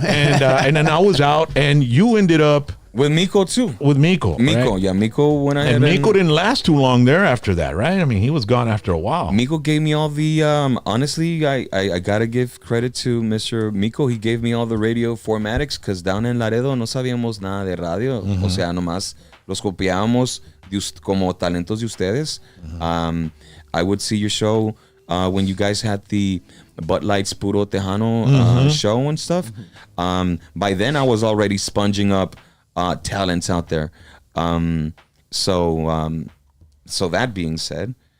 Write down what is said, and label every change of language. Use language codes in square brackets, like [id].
[en] And then I was out, and you ended up with Miko too. With Miko, right? Yeah, Miko went ahead. And Miko didn't last too long there after that, right? I mean, he was gone after a while. Miko gave me all the honestly, I gotta give credit to Mr. Miko. He gave me all the radio formatics because down in Laredo [es] no sabíamos nada de radio. O sea, nomás los copiábamos como talentos de ustedes. [en] I would see your show when you guys had the Bud Lights Puro Tejano show and stuff. By then I was already sponging up talents out there. So that being said,